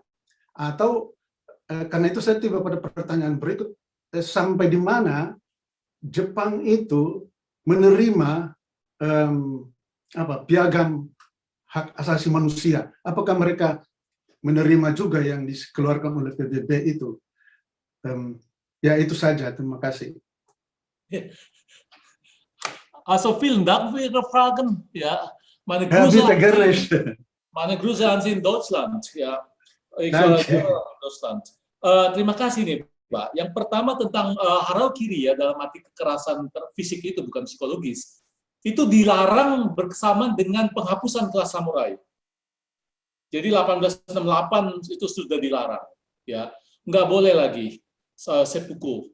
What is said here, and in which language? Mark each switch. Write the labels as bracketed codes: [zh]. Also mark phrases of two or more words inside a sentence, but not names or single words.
[id] Atau karena itu saya tiba pada pertanyaan berikut, sampai di mana Jepang itu menerima piagam hak asasi manusia? Apakah mereka menerima juga yang dikeluarkan oleh PBB itu? Ya itu saja, terima kasih. [de] Also vielen Dank für Ihre Fragen. Ja, meine Grüße an Sie in Deutschland. Ja, ich war in Deutschland. [id] Terima kasih nih, Pak. Yang pertama tentang harakiri ya, dalam arti kekerasan fisik itu bukan psikologis. Itu dilarang bersamaan dengan penghapusan kelas samurai. Jadi 1868 itu sudah dilarang, ya, nggak boleh lagi seppuku.